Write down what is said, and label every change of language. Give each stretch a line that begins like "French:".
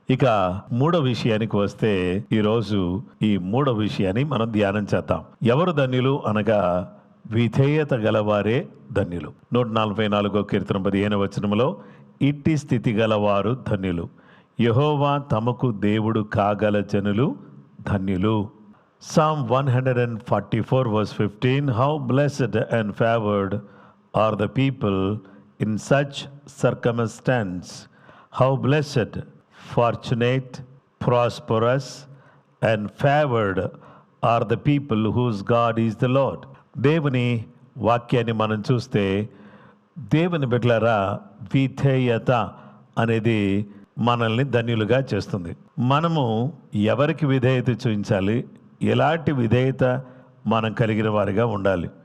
Telugu: ఇక మూడో విషయానికి వస్తే ఈరోజు ఈ మూడో విషయాన్ని మనం ధ్యానం చేద్దాం. ఎవరు ధన్యులు అనగా విధేయత గలవారే ధన్యులు. 144 కీర్తన 15వ వచనములో ఇట్టి స్థితి గలవారు ధన్యులు, యెహోవా తమకు దేవుడు కాగల జనులు ధన్యులు.
English: Psalm 144 verse 15, how blessed and favored are the people in such circumstance. How blessed, fortunate, prosperous and favored are the people whose God is the Lord.
Telugu: దేవుని వాక్యాన్ని మనం చూస్తే దేవుని బిడ్డలారా విధేయత అనేది మనల్ని ధన్యులుగా చేస్తుంది. మనము ఎవరికి విధేయత చూపించాలి, ఎలాంటి విధేయత మనం కలిగిన వారిగా ఉండాలి.